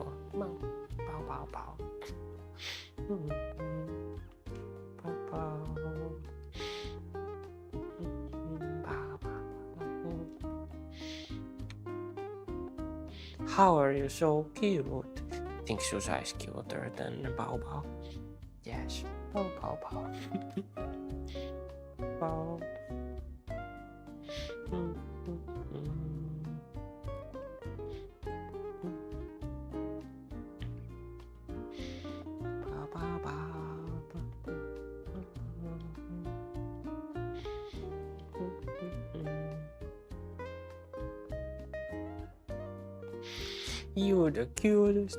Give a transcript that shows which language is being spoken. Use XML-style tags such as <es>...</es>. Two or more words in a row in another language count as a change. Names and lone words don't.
<en>Bow, bow, bow, bow. Bow, bow. Bow, bow. How are you so cute? I think Susa is cuter than Bao Bao. Yes. Bao Bao Bao. Bao. Bao Bao Bao. You the cutest?</en>